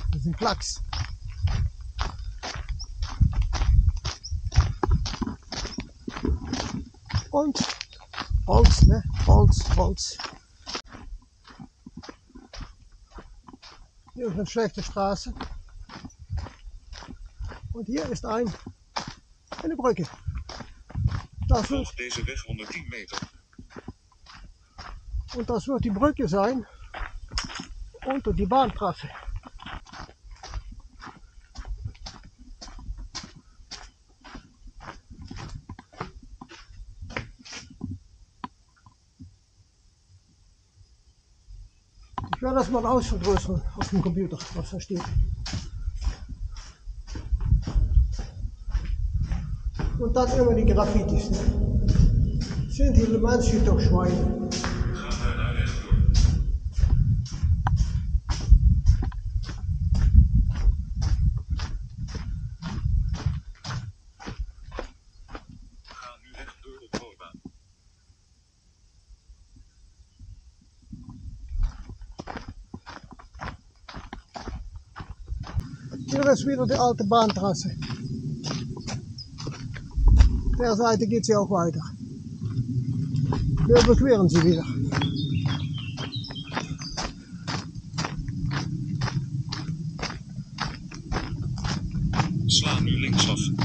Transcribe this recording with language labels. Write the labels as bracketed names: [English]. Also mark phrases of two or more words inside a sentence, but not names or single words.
[German] Das ist ein Klacks. Und Holz, ne? Holz. Hier ist eine schlechte Straße. Und hier ist eine Brücke. [Dutch] Volg deze weg 110 meter. [German] Und das wird die Brücke sein unter die Bahntrasse. Ich werde das mal ausvergrößern auf dem Computer, was da steht. Und dann immer die Graffitis. Ne? Sind hier Menschen doch Schweine? [Dutch] Ga naar rechtdoor. Ga nu recht door op Hooibaan. [German] Hier ist wieder die alte Bahntrasse. Der Seite geht sie auch weiter. Wir überqueren sie wieder. [Dutch] Sla nu linksaf.